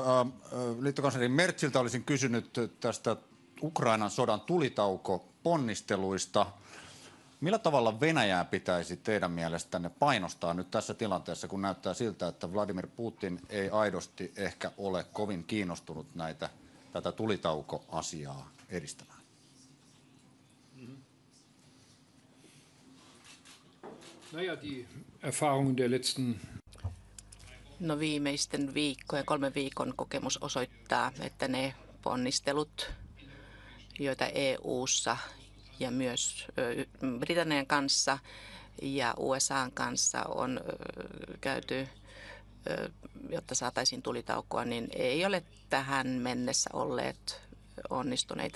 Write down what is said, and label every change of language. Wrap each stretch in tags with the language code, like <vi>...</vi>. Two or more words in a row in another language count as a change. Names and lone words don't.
<fi>Liittokansleri Merziltä olisin kysynyt tästä Ukrainan sodan tulitaukoponnisteluista. Millä tavalla Venäjää pitäisi teidän mielestänne painostaa nyt tässä tilanteessa, kun näyttää siltä, että Vladimir Putin ei aidosti ehkä ole kovin kiinnostunut tätä tulitaukoasiaa edistämään?</fi> <de>Naja, die Erfahrungen der letzten</de> <fi>viimeisten 3 viikon kokemus osoittaa, että ne ponnistelut, joita EU:ssa ja myös Britannian kanssa ja USA:n kanssa on käyty jotta saataisiin tulitaukoa, niin ei ole tähän mennessä olleet onnistuneita.</fi>